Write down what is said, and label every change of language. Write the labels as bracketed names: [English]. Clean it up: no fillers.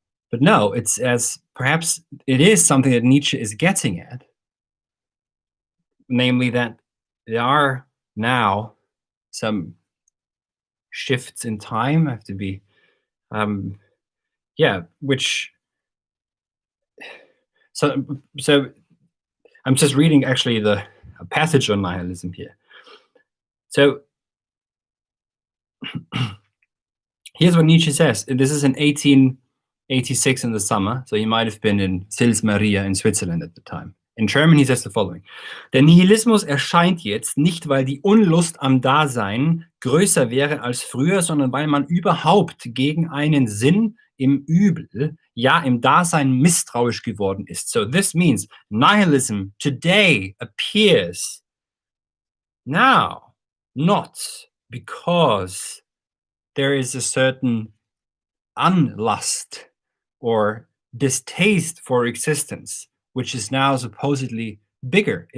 [English] But no, it's as perhaps it is something that Nietzsche is getting at, namely that there are now some shifts in time, have to be, which, so I'm just reading actually a passage on nihilism here. So here's what Nietzsche says. This is in 1886 in the summer, so he might have been in Sils Maria in Switzerland at the time. In German, he says the following: [German] Der Nihilismus erscheint jetzt nicht, weil die Unlust am Dasein größer wäre als früher, sondern weil man überhaupt gegen einen Sinn im Übel, ja im Dasein misstrauisch geworden ist. [English] So this means nihilism today appears now not because there is a certain unlust or distaste for existence, which is now supposedly bigger.